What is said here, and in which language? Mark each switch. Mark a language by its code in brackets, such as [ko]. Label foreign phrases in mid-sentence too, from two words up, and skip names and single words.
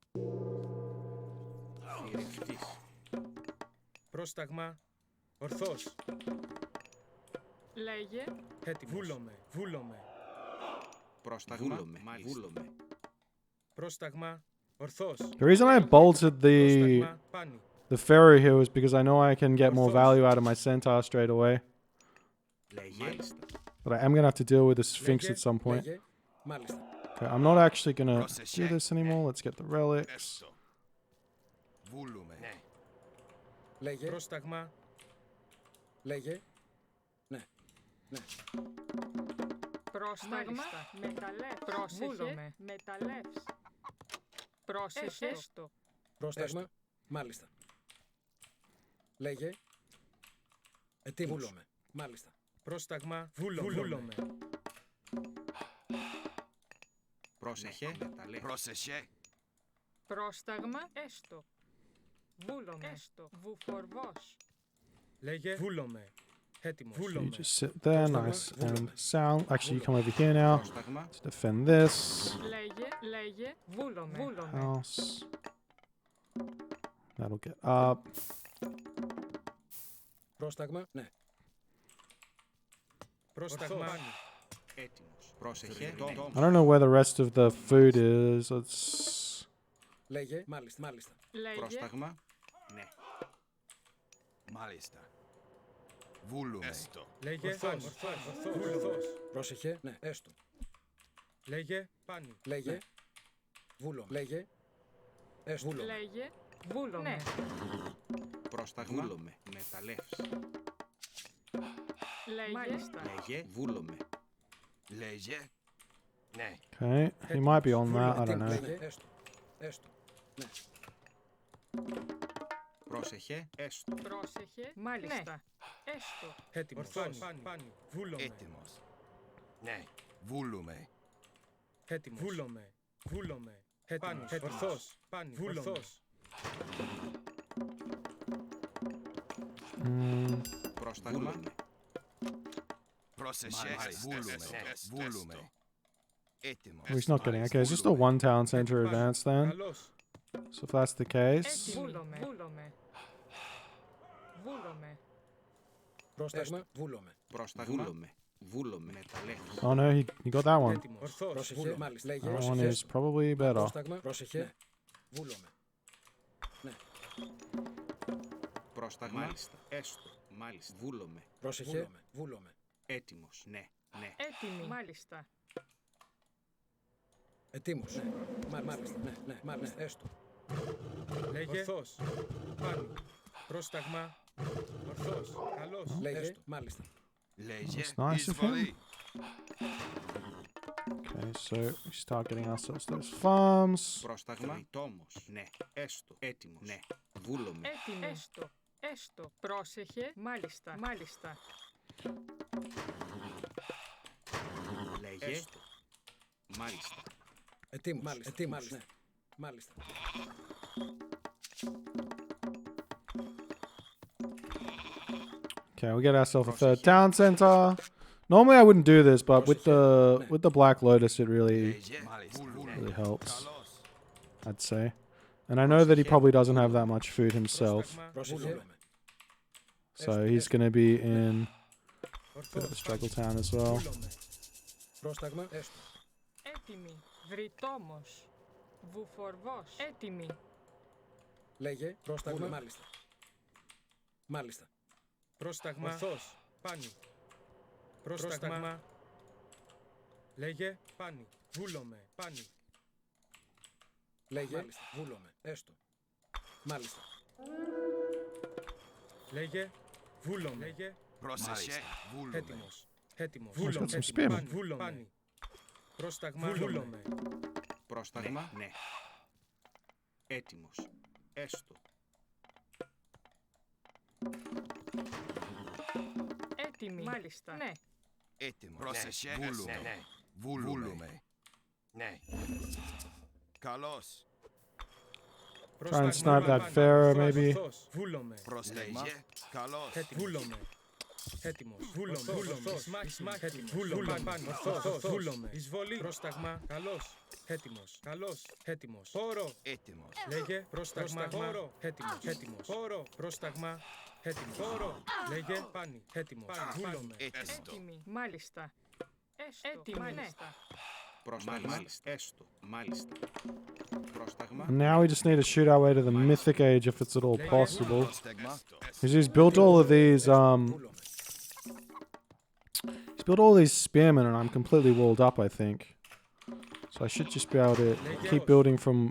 [el] Θηρευτής. Πρόσταγμα. Ορθός. Λέγε. Έτοιμος. Βούλομαι. Πρόσταγμα. Βούλομαι. Πρόσταγμα. Ορθώς. [en] The reason I bolted the [el] Πρόσταγμα. Πάνι. [en] pharaoh here was because I know I can get more value out of my centaur straight away. [el] Μάλιστα. [en] But I am going to have to deal with the sphinx at some point. [el] Λέγε. Μάλιστα. [en] Okay, I'm not actually going to do this anymore. Let's get the relics. [el] Ναι. Λέγε. Πρόσταγμα. Λέγε. Ναι. Ναι. Πρόσταγμα. Μεταλλεύς. Πρόσεχε. Μεταλλεύς. Πρόσεχε. Έστω. Πρόσταγμα. Μάλιστα. Λέγε. Ετοίμος. Βούλομαι. Μάλιστα. Πρόσταγμα. Βούλομαι. Πρόσεχε. Πρόσεχε. Πρόσταγμα. Έστω. Βούλομαι. Έστω. Βουφορβός. Λέγε. Βούλομαι. Έτοιμος. [en] You [el] Βούλομαι. [en] just sit there, nice and sound. Actually, you come over here now to defend this [el] Λέγε. Βούλομαι. [en] house. That'll get up. [el] Πρόσταγμα. Ναι. Πρόσταγμα. Έτοιμος. Πρόσεχε. [en] I don't know where the rest of the food is. Let's. [el] Λέγε. Μάλιστα. Λέγε. Πρόσταγμα. Ναι. Μάλιστα. Βούλουμε. Έστω. Λέγε. Ορθώς. Πρόσεχε. Ναι. Έστω. Λέγε. Πάνι. Λέγε. Βούλο. Λέγε. Έστω. Βούλο. Λέγε. Βούλομαι. Ναι. Πρόσταγμα. Βούλομαι. Μεταλλεύς. Λέγε. Λέγε. Βούλομαι. Λέγε. Ναι. [en] Okay, he might be on that. I don't know. [el] Λέγε. Έστω. Έστω. Ναι. Πρόσεχε. Έστω. Πρόσεχε. Μάλιστα. Έστω. Έτοιμος. Πάνι. Βούλομαι. Έτοιμος. Ναι. Βούλουμε. Έτοιμος. Βούλομαι. Έτοιμος. Ορθώς. Πάνι. Ορθώς. Πρόσταγμα. Πρόσεχε. Βούλουμε. Έτοιμος. [en] Well, he's not getting. Okay, it's just a one town center advance then. [el] Καλώς. [en] So if that's the case, [el] Βούλομαι. Βούλομαι. Πρόσταγμα. Βούλομαι. Πρόσταγμα. Βούλομαι. Μεταλλεύς. [en] oh no, he got that one. [el] Έτοιμος. Ορθώς. Πρόσεχε. Μάλιστα. [en] That one is probably better. [el] Πρόσταγμα. Πρόσεχε. Βούλομαι. Ναι. Πρόσταγμα. Μάλιστα. Έστω. Μάλιστα. Βούλομαι. Πρόσεχε. Βούλομαι. Έτοιμος. Ναι. Ναι. Έτοιμη. Μάλιστα. Ετοίμος. Ναι. Μάλιστα. Ναι. Ναι. Μάλιστα. Έστω. Λέγε. Ορθώς. Πάνι. Πρόσταγμα. Ορθώς. Καλώς. Λέγε. Έστω. Μάλιστα. Λέγε. [en] That's nice of him. [el] Εισβολή. [en] Okay, so we start getting ourselves those farms. [el] Πρόσταγμα. Τριτόμος. Ναι. Έστω. Έτοιμος. Ναι. Βούλομαι. Έτοιμη. Έστω. Πρόσεχε. Μάλιστα. Λέγε. Έστω. Μάλιστα. Ετοίμος. Μάλιστα. Ετοίμος. Ναι. Μάλιστα. [en] Okay, we get ourselves a third town center. Normally I wouldn't do this, but with the Black Lotus, it really [el] Μάλιστα. [en] helps, [el] Καλώς. [en] I'd say. And I know that he probably doesn't have that much food himself, [el] Πρόσεχε. [en] so he's going to be in a bit of a struggle town as well. [el] Πρόσταγμα. Έστω. Έτοιμη. Βρυτόμος. Βουφορβός. Έτοιμη. Λέγε. Πρόσταγμα. Μάλιστα. Μάλιστα. Πρόσταγμα. Ορθώς. Πάνι. Πρόσταγμα. Λέγε. Πάνι. Βούλομαι. Πάνι. Λέγε. Μάλιστα. Βούλομαι. Έστω. Μάλιστα. Λέγε. Βούλομαι. Λέγε. Πρόσεχε. Βούλουμε. Έτοιμος. Έτοιμος. [en] He's got some [el] Έτοιμος. [en] spearmen. [el] Πάνι. Βούλομαι. Πρόσταγμα. Βούλομαι. Πρόσταγμα. Ναι. Έτοιμος. Έστω. Έτοιμη. Μάλιστα. Ναι. Έτοιμος. Πρόσεχε. Βούλουμε. Βούλουμε. Ναι. Καλώς. [en] Try and snipe that pharaoh, maybe. [el] Βούλομαι. Πρόσταγμα. Καλώς. Βούλομαι. Έτοιμος. Βούλομαι. Βούλομαι. Βούλομαι. Εισβολή. Πρόσταγμα. Καλώς. Έτοιμος. Καλώς. Έτοιμος. Πόρο. Έτοιμος. Λέγε. Πρόσταγμα. Πόρο. Έτοιμος. Πόρο. Πρόσταγμα. Έτοιμος. Πόρο. Λέγε. Πάνι. Έτοιμος. Βούλομαι. Έστω. Έτοιμη. Μάλιστα. Έτοιμη. Μάλιστα. [en] And now we just need to shoot our way to the Mythic Age if it's at all possible. [el] Πρόσταγμα. [en] Because he's built all of these, he's built all these spearmen and I'm completely walled up, I think. So I should just be able to keep building from